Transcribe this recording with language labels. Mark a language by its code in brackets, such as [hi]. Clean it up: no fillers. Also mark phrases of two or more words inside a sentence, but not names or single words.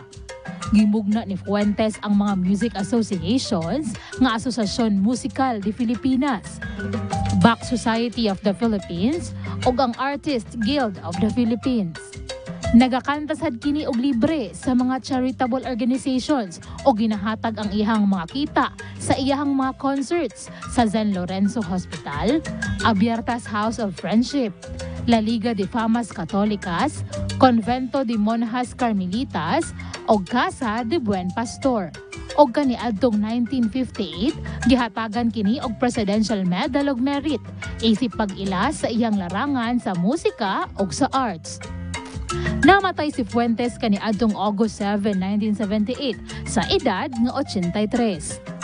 [ceb] Gimugna ni Fuentes ang mga [en] music associations [ceb] nga Asosasyon Musikal de Filipinas, Bach Society of the Philippines ug ang Artist Guild of the Philippines. Nagakanta sad kini og libre sa mga [en] charitable organizations [ceb] o ginahatag ang iyang mga kita sa iyang mga concerts sa San Lorenzo Hospital, Abiertas House of Friendship, La Liga de Famas Católicas, Convento de Monjas Carmelitas o Casa de Buen Pastor. Og kaniadtong 1958, gihatagan kini og Presidential Medal of Merit isip pag-ila sa iyang larangan sa musika ug sa arts. Namatay si Fuentes kaniadtong August 7, 1978 sa edad nga 83.